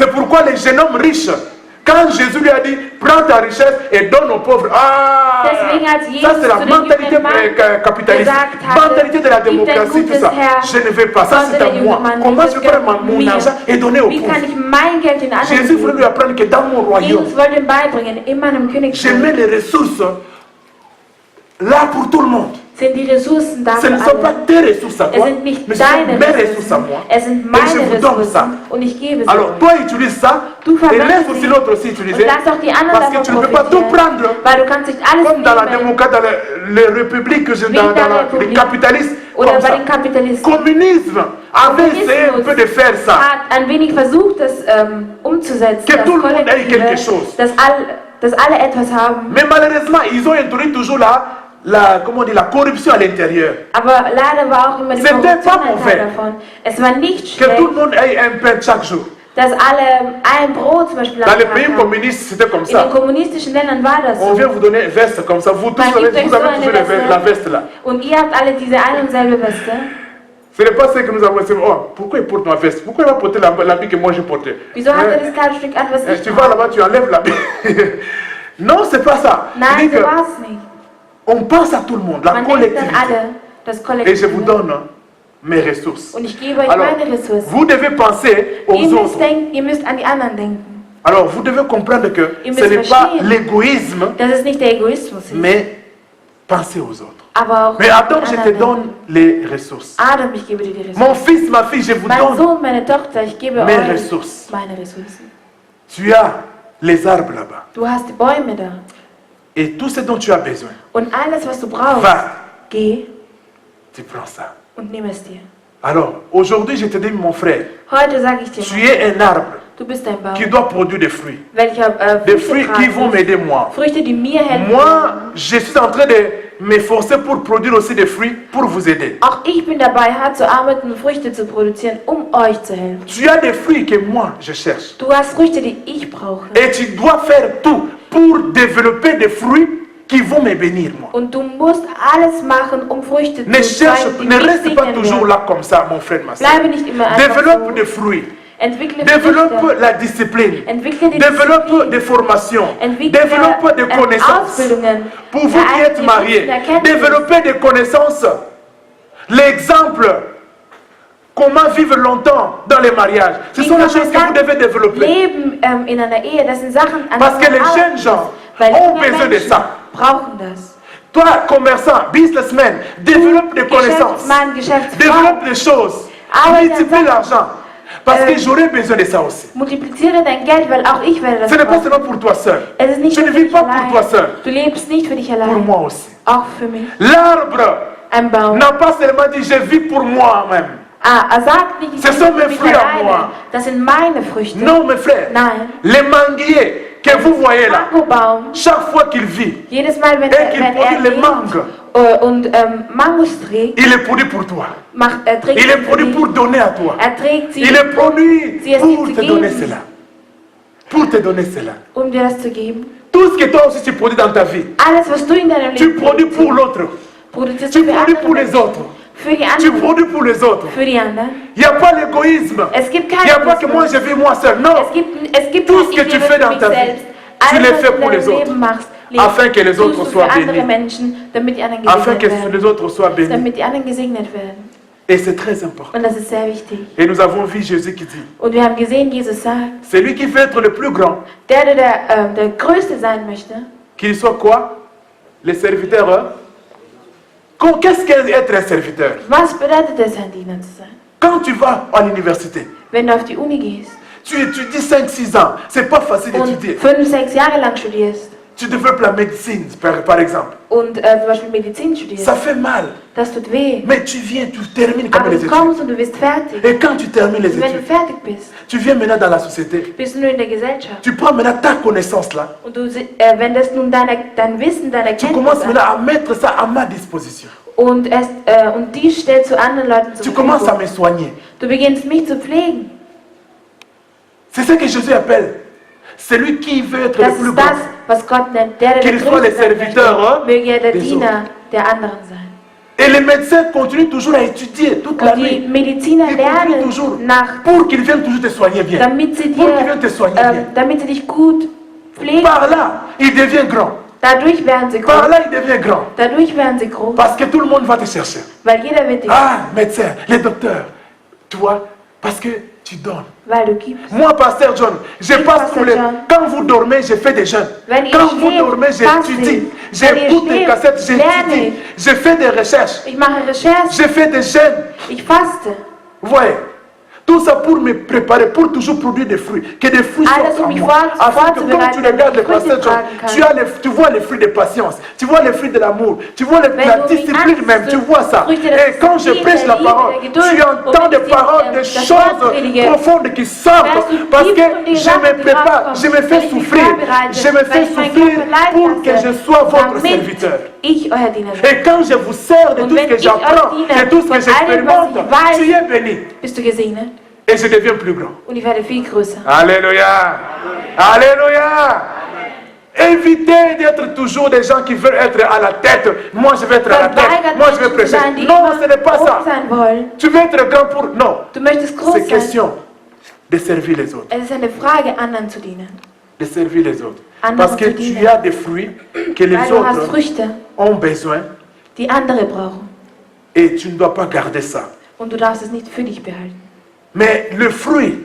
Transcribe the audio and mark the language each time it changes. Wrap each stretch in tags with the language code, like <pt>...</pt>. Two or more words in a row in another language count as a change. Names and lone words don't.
<fr>C'est pourquoi les jeunes hommes riches, Quand Jésus lui a dit, prends ta richesse et donne aux pauvres. Ah,</fr> <de>Deswegen, als</de> <fr>ça</fr> <de>Jesus</de> <fr>c'est la</fr> <de>zu den</de> <fr>mentalité</fr> <de>jüngeren Mann</de> <fr>capitaliste.</fr> <de>gesagt hatte,</de> <fr>Mentalité de la</fr> <de>gib dein</de> <fr>démocratie, tout</fr> <de>Gutes</de> <fr>ça.</fr> <de>her,</de> <fr>Je ne vais pas. Ça</fr> <de>konnte</de> <fr>c'est</fr> <de>der</de> <fr>à</fr> <de>junge</de> <fr>moi.</fr> <de>Mann</de> <fr>Comment</fr> <de>nicht,</de> <fr>je</fr> <de>das</de> <fr>peux prendre</fr> <de>gehört</de> <fr>mon</fr> <de>mir.</de> <fr>argent et donner aux</fr> <de>Wie</de> <fr>pauvres?</fr> <de>kann ich mein Geld den anderen</de> <fr>Jésus voulait lui</fr> <de>geben?</de> <fr>apprendre que dans mon royaume,</fr> <de>Jesus wollte ihm beibringen, in meinem</de> <fr>je mets</fr> <de>Königreich</de> <fr>les ressources là pour tout le monde.</fr> <de>sind die Ressourcen da</de> <fr>Ce</fr> <de>für</de> <fr>ne sont pas</fr> <de>alle.</de> <fr>tes ressources à</fr> <de>Es</de> <fr>toi,</fr> <de>sind nicht</de> <fr>mais ce sont</fr> <de>deine</de> <fr>mes ressources à</fr> <de>Ressourcen,</de> <fr>moi.</fr> <de>es sind</de> <fr>Et je</fr> <de>meine</de> <fr>vous donne ça.</fr> <de>Ressourcen und ich gebe sie</de> <fr>Alors</fr> <de>euch.</de> <fr>toi utilise ça</fr> <de>Du</de> <fr>et</fr> <de>verwendest</de> <fr>laisse aussi</fr> <de>sie</de> <fr>l'autre aussi</fr> <de>und</de> <fr>utiliser.</fr> <de>lass auch die anderen</de> <fr>Parce que tu ne</fr> <de>davon</de> <fr>peux pas tout</fr> <de>profitieren,</de> <fr>prendre.</fr> <de>weil du kannst nicht alles</de> <fr>Comme dans la</fr> <de>nehmen,</de> <fr>démocratie, dans les républiques,</fr> <de>Wie</de> <fr>dans</fr> <de>in der</de> <fr>les</fr> <de>Republik</de> <fr>capitalistes,</fr> <de>oder</de> <fr>comme</fr> <de>bei</de> <fr>ça.</fr> <de>den Kapitalisten.</de> <fr>Communisme avait essayé un peu de faire ça.</fr> <de>hat ein wenig versucht, das umzusetzen,</de> <fr>Que</fr> <de>das</de> <fr>tout le monde ait quelque</fr> <de>Kollektive,</de> <fr>chose.</fr> <de>dass alle etwas haben.</de> <fr>Mais malheureusement, ils ont introduit toujours comment on dit, la corruption à l'intérieur.</fr> <de>Aber leider war auch immer die</de> <fr>C'était</fr> <de>Korruption</de> <fr>pas</fr> <de>ein</de> <fr>mauvais.</fr> <de>Teil davon. Es war nicht</de> <fr>Que tout le</fr> <de>schlecht,</de> <fr>monde ait un pain chaque jour.</fr> <de>dass alle ein Brot zum Beispiel</de> <fr>Dans</fr> <de>am</de> <fr>les</fr> <de>Tag</de> <fr>pays</fr> <de>haben.</de> <fr>communistes, c'était comme</fr> <de>In</de> <fr>ça.</fr> <de>den kommunistischen Ländern war das</de> <fr>On</fr> <de>so.</de> <fr>vient vous donner une veste comme ça. Vous tous,</fr> <de>Man</de> <fr>vous avez</fr> <de>gibt euch</de> <fr>toujours</fr> <de>so eine Weste.</de> <fr>la veste là.</fr> <de>Und ihr habt alle diese eine und selbe Weste.</de> <fr>Ce n'est pas ce que nous avons. Oh, pourquoi il porte ma veste? Pourquoi il va porter l'habit que moi j'ai porté?</fr> <de>Wieso hat er das Kleidungsstück an, was ich</de> <fr>Tu vas</fr> <de>habe?</de> <fr>là-bas, tu enlèves l'habit. Non, c'est pas ça. Je</fr> <de>Nein,</de> <fr>dis</fr> <de>so</de> <fr>que</fr> <de>war es nicht.</de> <fr>on pense à tout le monde, la</fr> <de>Man denkt an</de> <fr>collectivité.</fr> <de>alle, das</de> <fr>Et je vous</fr> <de>Kollektive.</de> <fr>donne mes ressources.</fr> <de>Und ich gebe euch</de> <fr>Alors,</fr> <de>meine Ressourcen.</de> <fr>vous devez penser aux autres.</fr> <de>Ihr müsst an die anderen denken.</de> <fr>Alors, vous devez comprendre que</fr> <de>Ihr</de> <fr>ce</fr> <de>müsst</de> <fr>n'est pas</fr> <de>verstehen.</de> <fr>l'égoïsme,</fr> <de>Dass es nicht der Egoismus ist,</de> <fr>mais penser aux autres.</fr> <de>aber auch</de> <fr>Mais</fr> <de>an die</de> <fr>Adam, je te</fr> <de>anderen</de> <fr>donne les ressources.</fr> <de>denken. Adam, ich gebe dir die Ressourcen.</de> <fr>Mon fils, ma fille, je vous</fr> <de>Mein</de> <fr>donne.</fr> <de>Sohn, meine Tochter, ich gebe</de> <fr>Mes</fr> <de>euch</de> <fr>ressources.</fr> <de>meine Ressourcen.</de> <fr>Tu as les arbres là-bas.</fr> <de>Du hast die Bäume da.</de> <fr>Et tout ce dont tu as besoin,</fr> <de>Und alles, was du brauchst,</de> <fr>va,</fr> <de>geh</de> <fr>tu prends ça.</fr> <de>und nimm es dir.</de> <fr>Alors, aujourd'hui, je te dis, mon frère,</fr> <de>Heute sage ich dir,</de> <fr>tu es un arbre</fr> <de>du bist ein Baum,</de> <fr>qui doit produire des fruits.</fr> <de>welcher</de> <fr>Des</fr> <de>Früchte</de> <fr>fruits qui vont</fr> <de>tragen</de> <fr>m'aider moi.</fr> <de>wird. Früchte, die mir helfen.</de> <fr>Moi, je suis en train de m'efforcer pour produire aussi des fruits pour vous aider.</fr> <de>Auch ich bin dabei, hart zu arbeiten und Früchte zu produzieren, um euch zu helfen.</de> <fr>Tu as des fruits que moi, je cherche.</fr> <de>Du hast Früchte, die ich brauche.</de> <fr>Et tu dois faire tout pour développer des fruits qui vont me bénir, moi.</fr> <de>Und du musst alles machen, um Früchte</de> <fr>Ne</fr> <de>zu</de> <fr>cherche,</fr> <de>zeigen, die</de> <fr>ne</fr> <de>mich</de> <fr>reste pas</fr> <de>segnen</de> <fr>toujours</fr> <de>werden.</de> <fr>là comme ça, mon frère, ma soeur.</fr> <de>Bleibe nicht immer einfach</de> <fr>Développe</fr> <de>so.</de> <fr>des fruits.</fr> <de>Entwickle</de> <fr>Développe</fr> <de>Früchte.</de> <fr>la discipline.</fr> <de>Entwickle die</de> <fr>Développe</fr> <de>Disziplin.</de> <fr>des formations.</fr> <de>Entwickle</de> <fr>Développe des connaissances.</fr> <de>Ausbildungen.</de> <fr>Pour vous qui êtes mariés, développez des connaissances. L'exemple, comment vivre longtemps dans les mariages. Ce sont les choses que vous devez développer.</fr> <de>Leben in einer Ehe, das sind Sachen, an</de> <fr>Parce que</fr> <de>denen</de> <fr>les</fr> <de>man</de> <fr>jeunes</fr> <de>arbeiten</de> <fr>gens</fr> <de>muss. Weil</de> <fr>ont</fr> <de>junge</de> <fr>besoin de</fr> <de>Menschen</de> <fr>ça.</fr> <de>brauchen das.</de> <fr>Toi, commerçant, businessman, développe des connaissances.</fr> <de>Geschäftsmann, Geschäftsfrau,</de> <fr>Développe des choses.</fr> <de>Arbeite</de> <fr>Multiplie</fr> <de>an Sachen.</de> <fr>l'argent. Parce que j'aurai besoin de ça aussi.</fr> <de>multipliziere dein Geld, weil auch ich werde das</de> <fr>Ce n'est pas</fr> <de>brauchen.</de> <fr>seulement pour toi seul.</fr> <de>Es ist nicht</de> <fr>Tu</fr> <de>nur</de> <fr>ne</fr> <de>für</de> <fr>vis</fr> <de>dich</de> <fr>pas pour</fr> <de>allein.</de> <fr>toi seul.</fr> <de>Du lebst nicht für dich</de> <fr>Pour</fr> <de>allein,</de> <fr>moi aussi.</fr> <de>auch für mich.</de> <fr>L'arbre</fr> <de>Ein Baum.</de> <fr>n'a pas seulement dit je vis pour moi-même.</fr> <de>Er sagt nicht, ich</de> <fr>Ce</fr> <de>lebe</de> <fr>sont</fr> <de>für</de> <fr>mes</fr> <de>mich</de> <fr>fruits à</fr> <de>alleine.</de> <fr>moi.</fr> <de>Das sind meine Früchte.</de> <fr>Non, mes frères.</fr> <de>Nein.</de> <fr>Les manguiers que vous voyez là,</fr> <de>Mangobaum,</de> <fr>chaque fois qu'il vit,</fr> <de>jedes Mal, wenn</de> <fr>et qu'il produit les</fr> <de>lebt</de> <fr>mangues,</fr> <de>und Mangos trägt,</de> <fr>il est produit pour toi.</fr> <de>trägt</de> <fr>Il est</fr> <de>sie</de> <fr>produit</fr> <de>die.</de> <fr>pour donner à toi.</fr> <de>Trägt sie,</de> <fr>Il est produit</fr> <de>sie es</de> <fr>pour</fr> <de>dir</de> <fr>te</fr> <de>zu</de> <fr>donner</fr> <de>geben,</de> <fr>cela. Pour te donner cela.</fr> <de>dir das zu geben.</de> <fr>Tout ce que toi aussi tu produis dans ta vie,</fr> <de>Alles, was du in deinem</de> <fr>tu</fr> <de>Leben</de> <fr>produis pour l'autre.</fr> <de>produzierst</de> <fr>Tu</fr> <de>du für</de> <fr>produis</fr> <de>andere</de> <fr>pour les</fr> <de>Menschen.</de> <fr>autres.</fr> <de>Für die</de> <fr>Tu</fr> <de>anderen.</de> <fr>produis pour les autres.</fr> <de>Für die anderen.</de> <fr>Il n'y a pas l'égoïsme.</fr> <de>Es gibt</de> <fr>Il n'y a</fr> <de>keinen</de> <fr>pas que moi je vis moi seul. Non.</fr> <de>Es gibt</de> <fr>Tout</fr> <de>kein</de> <fr>ce que</fr> <de>Ich</de> <fr>tu</fr> <de>lebe</de> <fr>fais</fr> <de>für</de> <fr>dans</fr> <de>mich</de> <fr>ta vie,</fr> <de>selbst.</de> <fr>tu</fr> <de>Alles,</de> <fr>le</fr> <de>was</de> <fr>fais</fr> <de>du in</de> <fr>pour</fr> <de>deinem</de> <fr>les autres.</fr> <de>Leben machst,</de> <fr>Afin que les</fr> <de>tust</de> <fr>autres</fr> <de>du</de> <fr>soient</fr> <de>für andere</de> <fr>bénis.</fr> <de>Menschen, damit die anderen</de> <fr>Afin</fr> <de>gesegnet</de> <fr>que</fr> <de>werden.</de> <fr>les autres soient bénis.</fr> <de>Damit die anderen gesegnet werden.</de> <fr>Et c'est très important.</fr> <de>Und das ist sehr wichtig.</de> <fr>Et nous avons vu Jésus qui dit,</fr> <de>Und wir haben gesehen, Jesus sagt,</de> <fr>celui qui veut être le plus grand,</fr> <de>der Größte sein möchte,</de> <fr>qu'il soit quoi? Les serviteurs. Hein? Qu'est-ce qu'être un serviteur?</fr> <de>was bedeutet es, ein Diener zu sein?</de> <fr>Quand tu vas à l'université,</fr> <de>Wenn du auf die Uni gehst</de> <fr>tu étudies 5-6 ans, c'est pas facile</fr> <de>und</de> <fr>d'étudier.</fr> <de>5-6 Jahre lang studierst</de> <fr>Tu développes la médecine, par exemple.</fr> <de>und zum Beispiel Medizin studierst,</de> <fr>Ça fait mal.</fr> <de>das tut weh.</de> <fr>Mais tu viens, tu termines quand</fr> <de>Aber</de> <fr>même les</fr> <de>du</de> <fr>études.</fr> <de>kommst und du bist fertig.</de> <fr>Et quand tu termines les</fr> <de>Und wenn du</de> <fr>études,</fr> <de>fertig bist,</de> <fr>tu viens maintenant dans la société.</fr> <de>bist du nur in der Gesellschaft.</de> <fr>Tu prends maintenant ta connaissance là.</fr> <de>Und du wendest nun dein Wissen, deine</de> <fr>Tu commences</fr> <de>Kenntnisse</de> <fr>maintenant</fr> <de>an.</de> <fr>à mettre ça à ma disposition.</fr> <de>Und die stellst du anderen Leuten</de> <fr>Tu</fr> <de>zur</de> <fr>commences à</fr> <de>Verfügung.</de> <fr>me soigner.</fr> <de>Du beginnst mich zu pflegen.</de> <fr>C'est ce que Jésus appelle celui qui veut être</fr> <de>Das</de> <fr>le plus</fr> <de>ist</de> <fr>grand.</fr> <de>das, was Gott nennt. Der</de> <fr>Qu'il soit le</fr> <de>Größte sein</de> <fr>serviteur,</fr> <de>möchte, möge er der</de> <fr>des</fr> <de>Diener der anderen sein.</de> <fr>Et les médecins continuent toujours à étudier toute la</fr> <de>Und die</de> <fr>nuit.</fr> <de>Mediziner</de> <fr>Ils continuent</fr> <de>lernen</de> <fr>toujours</fr> <de>nach,</de> <fr>pour qu'ils viennent toujours te soigner bien.</fr> <de>damit sie</de> <fr>Pour qu'ils viennent te soigner bien.</fr> <de>damit sie dich gut pflegen.</de> <fr>Par là, il devient grand.</fr> <de>Dadurch werden sie</de> <fr>Par</fr> <de>groß.</de> <fr>là, il devient grand.</fr> <de>Dadurch werden sie groß.</de> <fr>Parce que tout le monde va te chercher.</fr> <de>Weil jeder wird dich,</de> <fr>Ah, médecin, les docteurs. Tu vois, parce que tu donnes.</fr> <de>weil du gibst.</de> <fr>Moi, Pasteur John, je Oui, passe</fr> <de>Pasteur</de> <fr>pour les...</fr> <de>John.</de> <fr>Quand vous dormez, je fais des jeûnes.</fr> <de>Wenn ihr</de> <fr>Quand vous</fr> <de>schläft,</de> <fr>dormez,</fr> <de>faste.</de> <fr>j'étudie.</fr> <de>Wenn ihr</de> <fr>J'écoute des</fr> <de>schläft,</de> <fr>cassettes, j'étudie.</fr> <de>lerne.</de> <fr>Je fais des recherches.</fr> <de>Ich mache Recherchen.</de> <fr>Je fais des jeûnes.</fr> <de>Ich faste.</de> <fr>Vous voyez, tout ça pour me préparer, pour toujours produire des fruits. Que des fruits</fr> <de>Alles,</de> <fr>sortent en</fr> <de>mich</de> <fr>moi. Afin que quand tu</fr> <de>vorzubereiten,</de> <fr>regardes les</fr> <de>damit ich</de> <fr>pasteurs John,</fr> <de>Früchte tragen kann.</de> <fr>tu vois les fruits de patience, tu vois les fruits de l'amour, tu vois</fr> <de>Wenn</de> <fr>la</fr> <de>du mich</de> <fr>discipline même,</fr> <de>ansiehst,</de> <fr>tu vois ça.</fr> <de>Früchte der</de> <fr>Et quand je</fr> <de>Disziplin,</de> <fr>prêche</fr> <de>der</de> <fr>la</fr> <de>Liebe,</de> <fr>parole,</fr> <de>der Geduld,</de> <fr>tu entends</fr> <de>und</de> <fr>des</fr> <de>die-</de> <fr>paroles, des</fr> <de>das</de> <fr>choses</fr> <de>Wort predige.</de> <fr>profondes qui sortent.</fr> <de>Weißt du,</de> <fr>Parce</fr> <de>tief</de> <fr>que</fr> <de>von den</de> <fr>je</fr> <de>Sachen,</de> <fr>me</fr> <de>die</de> <fr>prépare,</fr> <de>rauskommen,</de> <fr>je me</fr> <de>weil</de> <fr>fais</fr> <de>ich mich</de> <fr>souffrir,</fr> <de>vorbereite,</de> <fr>je me</fr> <de>weil</de> <fr>fais</fr> <de>ich meinen</de> <fr>souffrir</fr> <de>Körper leiden</de> <fr>pour que</fr> <de>lasse,</de> <fr>je sois votre</fr> <de>damit</de> <fr>serviteur.</fr> <de>ich euer Diener bin.</de> <fr>Et quand je vous sers de</fr> <de>Und</de> <fr>tout ce</fr> <de>wenn</de> <fr>que</fr> <de>ich</de> <fr>j'apprends,</fr> <de>euch diene,</de> <fr>de tout ce que</fr> <de>von allem, was</de> <fr>j'expérimente,</fr> <de>ich weiß,</de> <fr>tu es béni.</fr> <de>Bist du gesegnet?</de> <fr>Et je deviens plus grand.</fr> <de>Und ich werde viel größer.</de> <fr>Alléluia. Alléluia. Évitez d'être toujours des gens qui veulent être à la tête. Moi, je vais être à la tête.</fr> <de>Verweigert</de> <fr>Moi, je vais</fr> <de>Menschen zu</de> <fr>prêcher.</fr> <de>sein, die</de> <fr>Non,</fr> <de>immer</de> <fr>ce n'est pas</fr> <de>groß</de> <fr>ça.</fr> <de>sein wollen.</de> <fr>Tu veux être grand pour... Non.</fr> <de>Du möchtest groß</de> <fr>C'est</fr> <de>sein.</de> <fr>question de servir les autres.</fr> <de>Es ist eine Frage, anderen zu dienen.</de> <fr>De servir les autres.</fr> <de>Anderen</de> <fr>Parce que</fr> <de>zu</de> <fr>tu</fr> <de>dienen.</de> <fr>as des fruits que les</fr> <de>Weil du hast</de> <fr>autres</fr> <de>Früchte,</de> <fr>ont besoin</fr> <de>die andere brauchen.</de> <fr>et tu ne dois pas garder ça.</fr> <de>Und du darfst es nicht für dich behalten.</de> <fr>Mais le fruit,</fr>